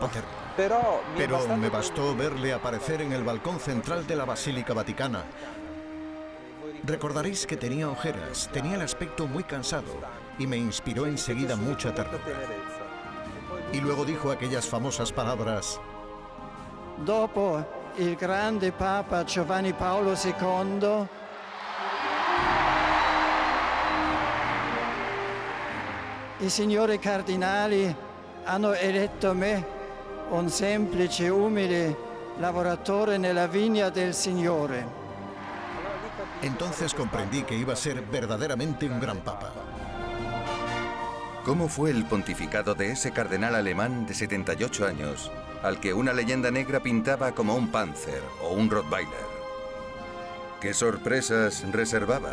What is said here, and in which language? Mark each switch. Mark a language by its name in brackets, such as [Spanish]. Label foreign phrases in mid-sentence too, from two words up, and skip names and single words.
[Spanish] Pero me bastó verle aparecer en el balcón central de la Basílica Vaticana. Recordaréis que tenía ojeras, tenía el aspecto muy cansado y me inspiró enseguida mucha ternura. Y luego dijo aquellas famosas palabras: [Italian] Dopo il grande Papa Giovanni Paolo II, i signori cardinali hanno eletto me, un semplice, umile lavoratore nella vigna del Signore. [Spanish] Entonces comprendí que iba a ser verdaderamente un gran papa. ¿Cómo fue el pontificado de ese cardenal alemán de 78 años, al que una leyenda negra pintaba como un Panzer o un Rottweiler? ¿Qué sorpresas reservaba?